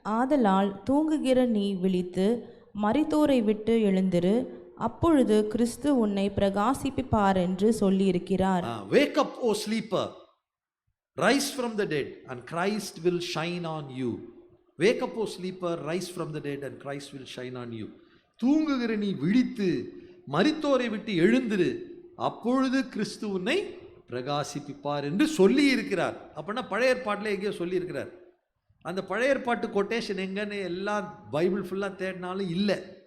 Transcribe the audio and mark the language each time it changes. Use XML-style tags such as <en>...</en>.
<ta>ஆதலால் தூங்குகிற நீ விழித்து மரித்தோரை விட்டு எழுந்திரு, அப்பொழுது கிறிஸ்து உன்னை பிரகாசிப்பிப்பார் என்று சொல்லியிருக்கிறார்.</ta> <en>Wake up, O sleeper, rise from the dead and Christ will shine on you. Wake up, O sleeper, rise from the dead and Christ will shine on you.</en> <ta>தூங்குகிற நீ விழித்து மரித்தோரை விட்டு எழுந்திரு, அப்பொழுது கிறிஸ்து உன்னை பிரகாசிப்பிப்பார் என்று சொல்லி இருக்கிறார். அப்படின்னா பழைய ஏற்பாட்டில் எங்கேயோ சொல்லி இருக்கிறார். அந்த பழைய ஏற்பாட்டு கொட்டேஷன் எங்கன்னு எல்லாம் பைபிள் ஃபுல்லாக தேடினாலும் இல்லை.</ta>